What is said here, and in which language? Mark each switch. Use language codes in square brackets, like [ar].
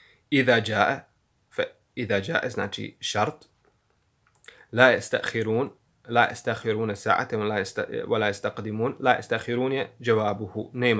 [ar] إِذَا جَاءَ [bs] znači šart. [ar] لَا يستأخرون ساعة ولا يستقدمون. لا يستأخرون [bs] je dževabuhu.